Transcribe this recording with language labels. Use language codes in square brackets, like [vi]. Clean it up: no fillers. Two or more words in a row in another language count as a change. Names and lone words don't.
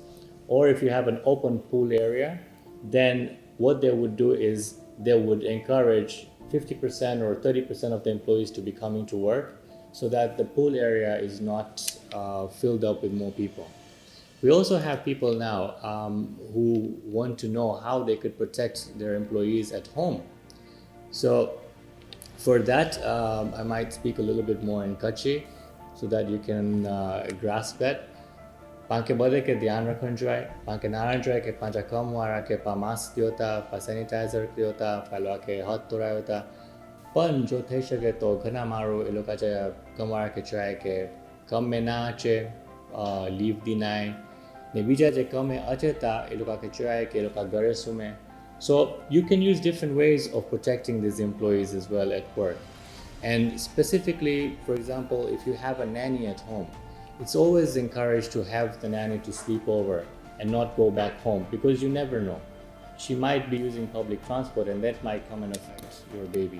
[en] Or if you have an open pool area, then what they would do is they would encourage 50% or 30% of the employees to be coming to work so that the pool area is not filled up with more people. We also have people now who want to know how they could protect their employees at home. So for that, I might speak a little bit more in Kutchi so that you can grasp that. [kfr] Panke bode ke dhyan rakhon joy, panke naran joy ke panja kam wara ke pa mask diota, pa sanitizer diota, pa lo ke hath dhorayota. Pan jo thai shake to ghana maru e loka cha kam wara ke joy ke kam me na ache leave dinai. Ne bija je kam me ache ta e loka ke joy ke loka gare sume. [en] So you can use different ways of protecting these employees as well at work. And specifically, for example, if you have a nanny at home, it's always encouraged to have the nanny to sleep over and not go back home because you never know. She might be using public transport and that might come and affect your baby.